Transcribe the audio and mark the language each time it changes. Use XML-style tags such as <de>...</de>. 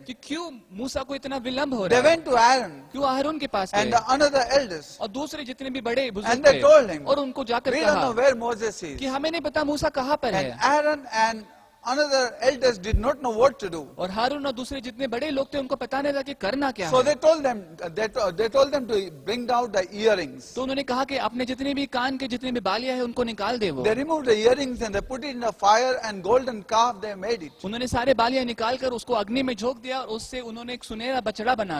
<hi>कि क्यों मूसा को इतना विलंब हो</hi> <en>They</en> <hi>रहा है,</hi> <en>went to Aaron</en> <hi>क्यों आहारून के पास</hi> <en>and</en> <hi>गए</hi> <en>the another elders.</en> <hi>और दूसरे जितने भी बड़े बुजुर्ग</hi> <en>And they told him,</en> <hi>थे और उनको जाकर</hi> <en>We don't know</en> <hi>कहा</hi> <en>where Moses is.</en> <hi>कि हमें नहीं पता मूसा कहाँ पर</hi> <en>And</en> <hi>है।</hi> <en>Aaron and another elders did not know what to do.</en> <hi>और हारून और दूसरे जितने बड़े लोग थे उनको पता नहीं था कि करना क्या</hi> <en>So</en> <hi>है।</hi> <en>they told them to bring down the earrings.</en> <hi>तो उन्होंने कहा कि अपने जितने भी कान के जितने भी बालियां हैं उनको निकाल दे वो।</hi> <en>They removed the earrings and they put it in the fire and golden calf they made it.</en> <hi>उन्होंने सारे बालियां निकाल कर उसको अग्नि में झोंक दिया और उससे उन्होंने एक सुनहरा बछड़ा बना</hi>